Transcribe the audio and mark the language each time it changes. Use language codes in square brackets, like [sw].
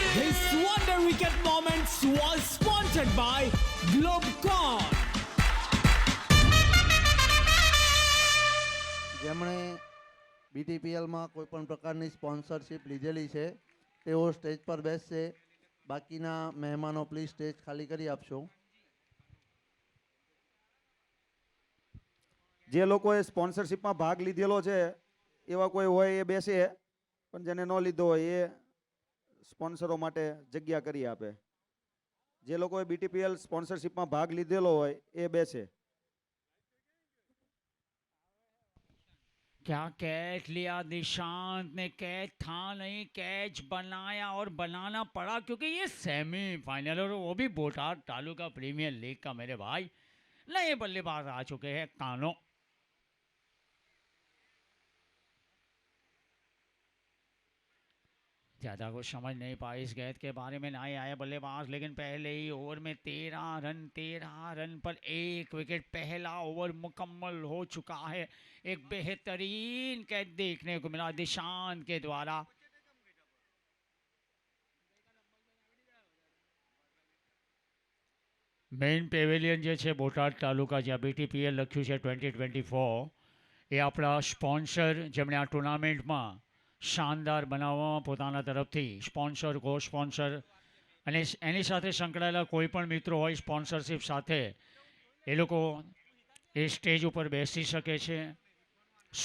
[en] This wonder wicket moments was sponsored by Globecon. [gu] જેમણે BTPL માં કોઈ પણ પ્રકારની સ્પોન્સરશિપ લીધેલી છે તેઓ સ્ટેજ પર બેસશે। બાકીના મહેમાનો પ્લીઝ સ્ટેજ ખાલી કરી આપશો। જે લોકોએ સ્પોન્સરશિપમાં ભાગ લીધેલો છે એવા કોઈ હોય એ બેસે, પણ જેને ન લીધો હોય એ સ્પોન્સરો માટે જગ્યા કરી આપે। જે લોકોએ BTPL સ્પોન્સરશિપમાં ભાગ લીધેલો હોય એ બેસે। [hi] क्या कैच लिया निशांत ने, कैच था नहीं, कैच बनाया और बनाना पड़ा क्योंकि ये सेमीफाइनल और वो भी बोटाड तालुका प्रीमियर लीग का मेरे भाई। नए बल्लेबाज आ चुके हैं कानो। ज़्यादा कुछ समझ नहीं पाई इस गेंद के बारे में, नहीं आया बल्लेबाज, लेकिन पहले ही ओवर में 13 रन पर 1 विकेट। पहला ओवर मुकम्मल हो चुका है। एक बेहतरीन कैच देखने को मिला निशांत के द्वारा। [gu] मेन पेवेलियन જે છે બોટાદ તાલુકા જ્યાં BTPL લખ્યું છે 2024, એ આપણા સ્પોન્સર જેમણે આ ટુર્નામેન્ટમાં શાનદાર બનાવવામાં પોતાના તરફથી સ્પોન્સર, કો સ્પોન્સર અને એની સાથે સંકળાયેલા કોઈ પણ મિત્રો હોય સ્પોન્સરશિપ સાથે, એ લોકો એ સ્ટેજ ઉપર બેસી શકે છે।